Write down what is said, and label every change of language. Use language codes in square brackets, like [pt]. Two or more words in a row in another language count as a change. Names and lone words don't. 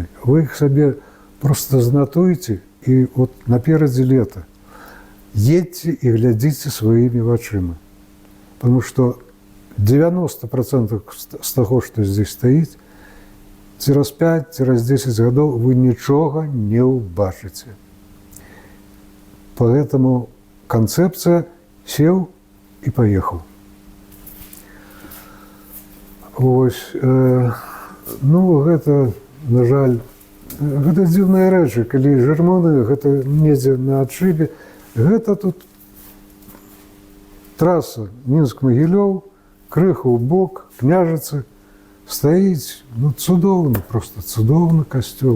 [be] Вы іх сабе просто занатуйце, і от наперадзе лета едьце і глядзіце сваімі вачыма. Потому што 90% з таго, што здесь стаіць, цераз 5, цераз 10 гадоў вы нічога не ўбачыце. [ru] Поэтому концепция сел и поехал. [be] Ось, ну, гэта, на жаль, гэта дзіўныя рэчы, калі жырмоны, гэта недзе на адшыбе, гэта тут траса Мінск-Магілёў, крыху ў бок, Княжыцы, стаіць, ну, цудоўны, просто цудоўны касцёл.